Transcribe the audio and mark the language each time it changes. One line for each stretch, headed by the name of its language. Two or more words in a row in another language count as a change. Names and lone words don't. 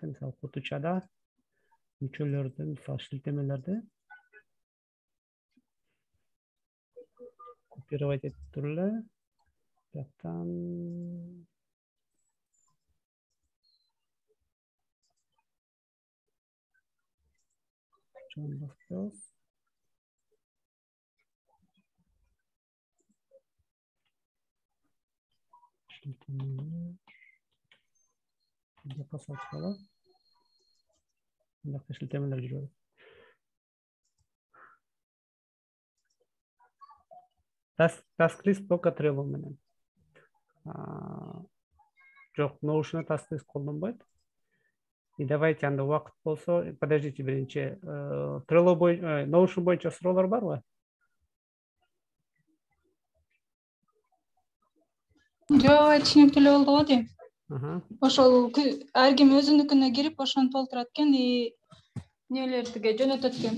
Kyrgyz: Мисалы кутучада мүчөлөрдү, мисалы шилтемелерди копировать этип туруп эле жактан басабыз. Шилтемелер жүрөт.
English: Task list
Kyrgyz: только Trello менен. Жок, Notion'da
English: task list
Kyrgyz: колдонбойт.
Russian: И давайте
Kyrgyz: анда убакыт болсо, подождите биринчи. Trello Notion боюнча суроолор барбы? Жок, түшүнүктүү болду го дейм. Ошол ар ким өзүнүкүнө кирип ошону толтурат экен, нелерге жөнөтөт экен.